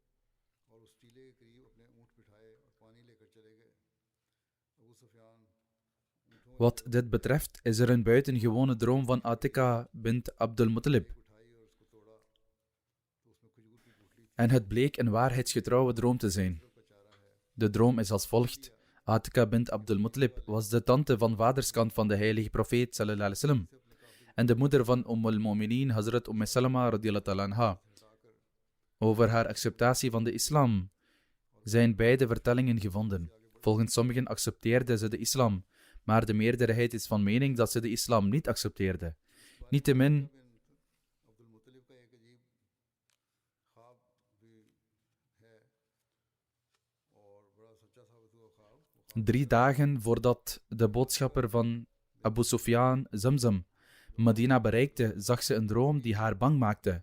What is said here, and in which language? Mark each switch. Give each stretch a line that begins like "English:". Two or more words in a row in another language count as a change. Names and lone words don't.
Dutch: Wat dit betreft is er een buitengewone droom van Atika bint Abdul Muttalib. En het bleek een waarheidsgetrouwe droom te zijn. De droom is als volgt. Atika bint Abdul Muttalib was de tante van vaderskant van de heilige profeet
Arabic: صلى الله عليه وسلم
Dutch: en de moeder van al-Mu'minin Hazrat Salama
Arabic: رضي الله تعالى عنها.
Dutch: Over haar acceptatie van de islam zijn beide vertellingen gevonden. Volgens sommigen accepteerde ze de islam, maar de meerderheid is van mening dat ze de islam niet accepteerde. Niettemin 3 dagen voordat de boodschapper van Abu Sufyan Zamzam Medina bereikte, zag ze een droom die haar bang maakte.